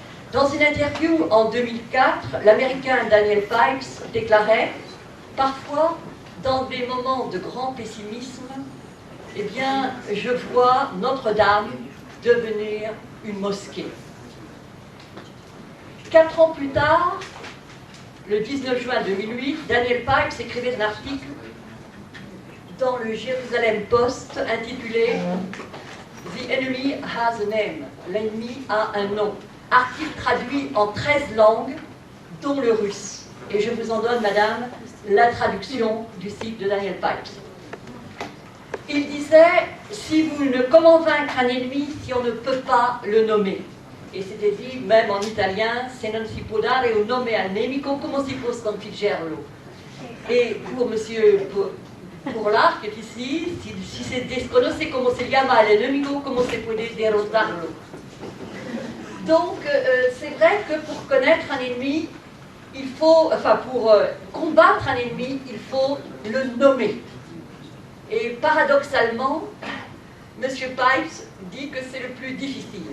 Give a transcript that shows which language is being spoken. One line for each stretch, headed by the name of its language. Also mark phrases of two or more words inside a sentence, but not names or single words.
French: Dans une interview en 2004, l'Américain Daniel Pipes déclarait « Parfois, dans des moments de grand pessimisme, eh bien, je vois Notre-Dame devenir une mosquée. » 4 ans plus tard, le 19 juin 2008, Daniel Pipes écrivait un article dans le Jérusalem Post intitulé «
English: The enemy has a name »,
French: l'ennemi a un nom. Article traduit en 13 langues, dont le russe. Et je vous en donne, madame, la traduction du site de Daniel Pipes. Il disait, si vous ne comment vaincre un ennemi si on ne peut pas le nommer. Et c'était dit, même en italien,
Italian: se non si può dare un nome al nemico, come si può sconfiggerlo.
French: Et pour monsieur Pourlach, qui est ici,
Spanish: si se desconoce como se llama al enemigo, como se puede derrotarlo.
French: Donc, c'est vrai que pour connaître un ennemi, il faut, enfin, pour combattre un ennemi, il faut le nommer. Et paradoxalement, M. Pipes dit que c'est le plus difficile.